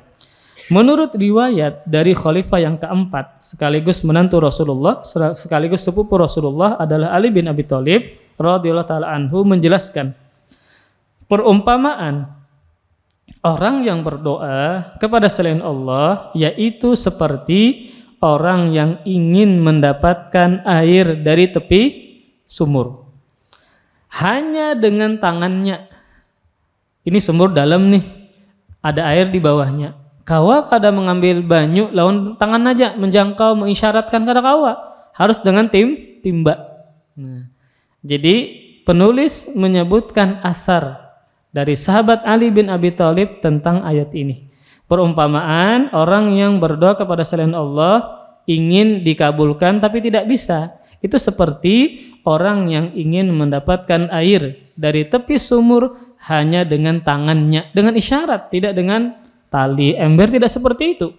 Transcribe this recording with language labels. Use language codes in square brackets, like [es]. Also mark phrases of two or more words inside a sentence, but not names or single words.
[id] Menurut riwayat dari khalifah yang keempat sekaligus menantu Rasulullah sekaligus sepupu Rasulullah adalah Ali bin Abi Thalib [ar] رضي الله تعالى عنه [id] menjelaskan perumpamaan orang yang berdoa kepada selain Allah yaitu seperti orang yang ingin mendapatkan air dari tepi sumur. Hanya dengan tangannya, ini sumur dalam nih, ada air di bawahnya. [bjn] Kawa kada mengambil banyu, lawan tangan aja menjangkau, mengisyaratkan kada kawa. [id] Harus dengan timba. Nah, jadi penulis menyebutkan asar dari sahabat Ali bin Abi Thalib tentang ayat ini. Perumpamaan orang yang berdoa kepada selain Allah ingin dikabulkan tapi tidak bisa. Itu seperti orang yang ingin mendapatkan air dari tepi sumur hanya dengan tangannya, dengan isyarat, tidak dengan tali ember, tidak seperti itu.